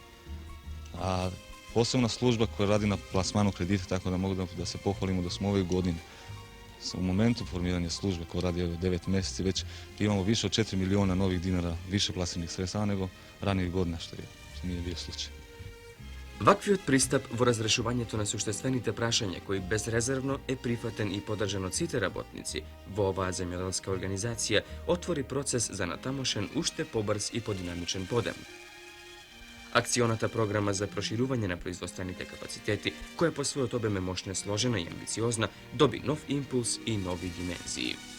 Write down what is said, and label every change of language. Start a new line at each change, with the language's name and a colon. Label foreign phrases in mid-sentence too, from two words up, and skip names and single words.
Serbian: A posebna služba koja radi na plasmanu kredita, tako da mogu da se pohvalimo da smo ove godine u momentu formiranja službe koja radi 9 mjeseci već imamo više od 4 miliona novih dinara više plasivnih sredstava nego ranijih godina, što nije bio slučaj.
Macedonian: Ваквиот пристап во разрешувањето на суштествените прашања, кој безрезервно е прифатен и поддржан од сите работници во оваа земјоделска организација, отвори процес за натамошен уште побрз и подинамичен подем. Акционата програма за проширување на производствените капацитети, која по својот обем е мощна, сложена и амбициозна, доби нов импулс и нови димензии.